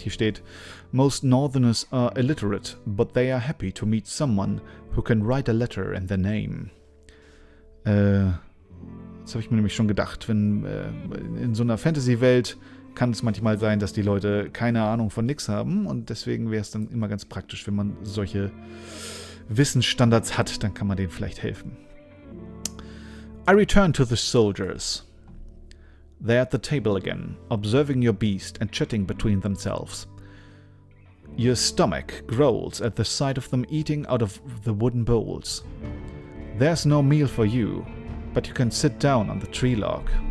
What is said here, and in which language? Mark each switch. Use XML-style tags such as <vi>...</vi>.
<de>Hier steht,</de> <en>most Northerners are illiterate, but they are happy to meet someone who can write a letter in their name.</en> <de>Das habe ich mir nämlich schon gedacht. Wenn in so einer Fantasy-Welt kann es manchmal sein, dass die Leute keine Ahnung von nix haben und deswegen wäre es dann immer ganz praktisch, wenn man solche Wissensstandards hat, dann kann man denen vielleicht helfen.</de> <en>I return to the soldiers. They're at the table again, observing your beast and chatting between themselves. Your stomach growls at the sight of them eating out of the wooden bowls. There's no meal for you, but you can sit down on the tree log.</en>